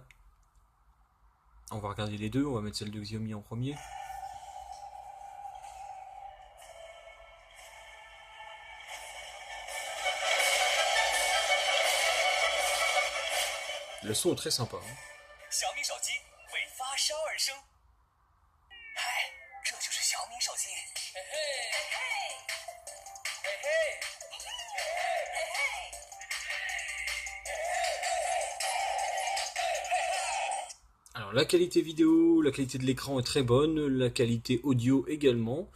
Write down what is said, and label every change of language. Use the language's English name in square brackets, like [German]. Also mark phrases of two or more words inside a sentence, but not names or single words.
[French] On va regarder les deux, on va mettre celle de Xiaomi en premier. Le son est très sympa. [Chinese] Xiaomi 手机为发烧而生。嗨，这就是小米手机。嘿嘿嘿嘿嘿嘿。 [French] Alors la qualité vidéo, la qualité de l'écran est très bonne, la qualité audio également.